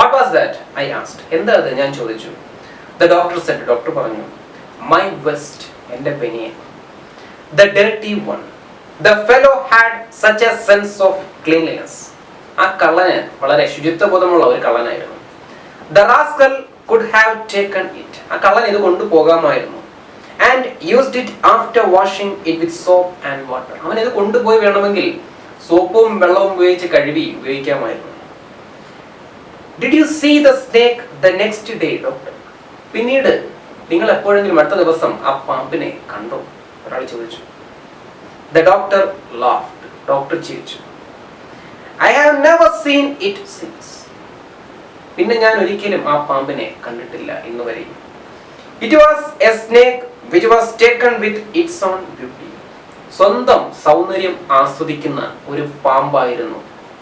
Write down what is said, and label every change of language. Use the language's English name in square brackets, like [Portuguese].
[English] What was that? I asked. [Malayalam] എന്താ അത്? ഞാൻ ചോദിച്ചു. [English] The doctor said. [Malayalam] ഡോക്ടർ പറഞ്ഞു, [English] "My vest." [Malayalam] എൻ്റെ പെനിയൻ. [English] The dirty one. The fellow had such a sense of cleanliness. [Malayalam] ആ കള്ളന് വളരെ ശുചിത്വബോധമുള്ള ഒരു കള്ളനായിരുന്നു. [English] The rascal could have taken it. [Malayalam] ആ കള്ളൻ ഇത് കൊണ്ടുപോകാമായിരുന്നു. [English] And used it after washing it with soap and water. [Malayalam] അവൻ ഇത് കൊണ്ടുപോയി വേണമെങ്കിൽ സോപ്പും വെള്ളവും ഉപയോഗിച്ച് കഴുകി ഉപയോഗിക്കാമായിരുന്നു. [English] Did you see the snake the next day, doctor? [Malayalam] പിന്നീട് നിങ്ങൾ എപ്പോഴെങ്കിലും അടുത്ത ദിവസം ആ പാമ്പിനെ കണ്ടോ? ഒരാൾ ചോദിച്ചു. [English] The doctor laughed. [Malayalam] ഡോക്ടർ ചിരിച്ചു. [English] I have never seen it since. [Malayalam] പിന്നെ ഞാൻ ഒരിക്കലും ആ പാമ്പിനെ കണ്ടിട്ടില്ല ഇന്ന് വരെ. [English] It was a snake which was taken with its own beauty. [Malayalam] സ്വന്തം സൗന്ദര്യം ആസ്വദിക്കുന്ന ഒരു പാമ്പായിരുന്നു